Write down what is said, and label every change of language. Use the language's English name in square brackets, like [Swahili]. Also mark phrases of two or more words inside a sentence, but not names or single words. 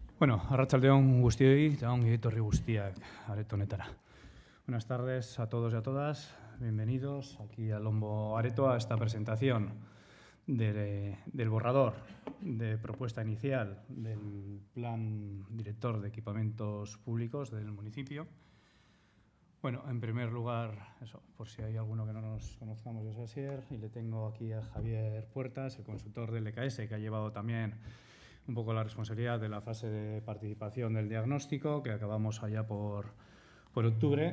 [Basque] Bueno, arratsaldeon guztioi, eta ongi etorri guztiak areto honetara. [Spanish] Buenas tardes a todos y a todas. Bienvenidos aquí al Lombo Areto a esta presentación del borrador de propuesta inicial del Plan Director de Equipamientos Públicos del municipio. Bueno, en primer lugar, eso, por si hay alguno que no nos conozcamos, yo soy Asier y le tengo aquí a Javier Puertas, el consultor del EKS, que ha llevado también un poco la responsabilidad de la fase de participación del diagnóstico, que acabamos allá por octubre.